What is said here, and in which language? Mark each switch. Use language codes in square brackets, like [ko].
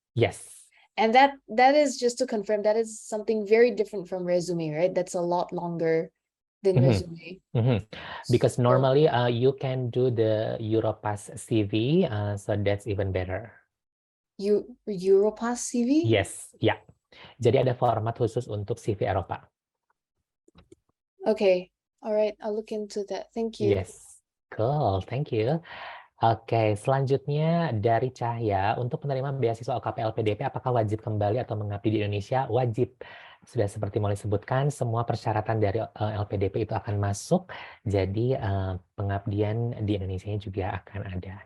[en] Yes. And that is, just to confirm, that is something very different from resume, right? That's a lot longer than resume. Because normally you can do the Europass CV, so that's even better. Europass CV? Yes, ya. [id] Jadi ada format khusus untuk CV Eropa. [en] Okay, all right, I'll look into that. Thank you. Yes, cool, thank you. [id] Oke, selanjutnya dari Cahya, untuk penerima beasiswa OKP LPDP, apakah wajib kembali atau mengabdi di Indonesia? Wajib. Sudah seperti Molly sebutkan, semua persyaratan dari LPDP itu akan masuk, jadi pengabdian di Indonesia juga akan ada.